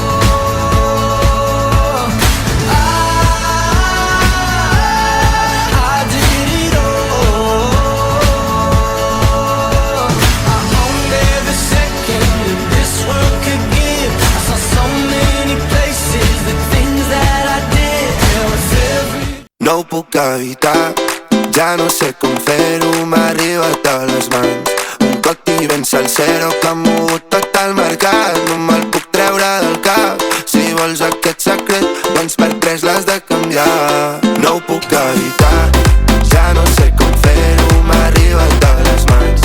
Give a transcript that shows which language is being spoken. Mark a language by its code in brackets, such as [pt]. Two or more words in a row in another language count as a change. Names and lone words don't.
[en] I did it all. I owned every second that this world could give. I saw so many places, the things that I did. There was every... [ca] No ho puc evitar, ja no sé com fer-ho, m'ha arribat a les mans. Un coti ben salsero que ha mogut tot el mercat. No me'l puc treure del cap. Si vols aquest secret, doncs per 3 l'has de canviar. No ho puc evitar, ja no sé com fer-ho, m'ha arribat a les mans.